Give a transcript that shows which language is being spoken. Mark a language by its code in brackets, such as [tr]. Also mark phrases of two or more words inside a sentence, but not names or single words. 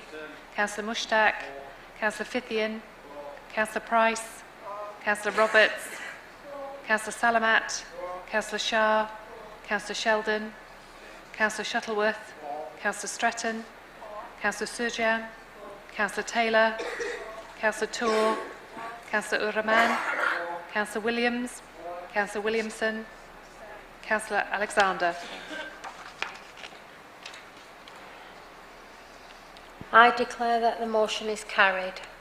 [en] Councillor Mushtaq, Councillor Fithian, Councillor Price, Councillor Roberts, Councillor Salamat, Councillor Shah, Councillor Sheldon, Councillor Shuttleworth, Councillor Stretton, Councillor Surjan, Councillor Taylor, Councillor Tour, Councillor Uraman, Councillor Williams, Councillor Williamson, Councillor Alexander. I declare that the motion is carried.